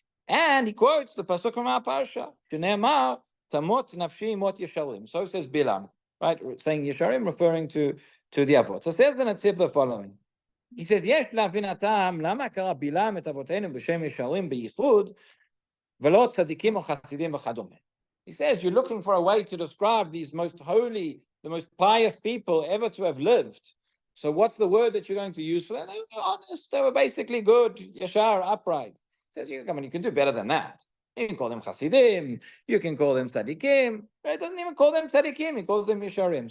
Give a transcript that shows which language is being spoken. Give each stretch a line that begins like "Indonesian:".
English: And he quotes the pasuk from our parsha, Shneimar,
Hebrew: Tamot nafshi mot Yesharim.
English: So says Bilam, right? Saying Yesharim, referring to the Avot. So says the Netziv the following. He says,
Hebrew: Yesh להבין הטעם, למה קרא בלעם את אבותינו בשם ישרים בייחוד, ולא צדיקים או חסידים וכדומה.
English: He says, you're looking for a way to describe these most holy, the most pious people ever to have lived. So what's the word that you're going to use for them? They were honest. They were basically good, yashar, upright. He says, you can do better than that. You can call them chasidim. You can call them tzadikim. He doesn't even call them tzadikim. He calls them yesharim.